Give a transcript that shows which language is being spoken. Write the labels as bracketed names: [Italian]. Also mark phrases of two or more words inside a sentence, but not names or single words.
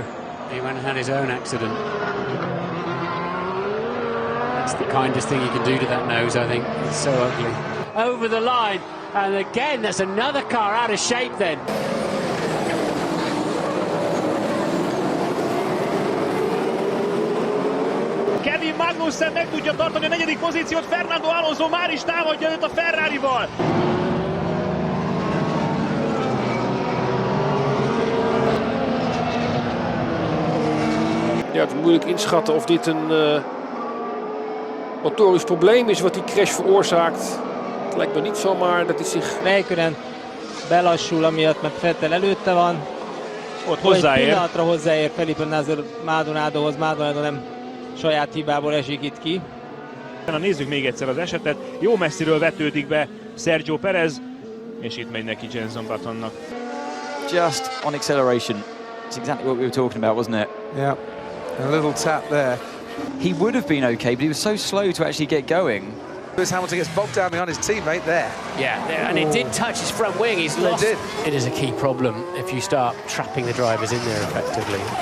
[English] he went and had his own accident. That's the kindest thing you can do to that nose, I think. It's so ugly. Over the line, and again, that's another car out of shape. Then. [Hungarian] Kevin Magnussen meg tudja tartani a negyedik pozíciót, Fernando Alonso már is támadja őt a Ferrarival. [Dutch] Ja, het is moeilijk inschatten of dit een motorisch probleem is wat die crash veroorzaakt. Het lijkt me niet zomaar dat hij zich... [Hungarian] Räikkönen belassul, amiatt mert Vettel előtte van. Ott hozzáér. Egy pillanatra hozzáér Felipe Maldonadohoz. Maldonado nem saját hibából esik itt ki. Nézzük még egyszer az esetet. Jó messziről vetődik be Sergio Perez, és itt megy neki Jenson Buttonnak. [English] Just on acceleration. It's exactly what we were talking about, wasn't it? Yeah, a little tap there. He would have been okay, but he was so slow to actually get going. Lewis Hamilton gets bogged down behind his teammate there. Yeah, and it did touch his front wing. He's lost. It did. It is a key problem if you start trapping the drivers in there effectively.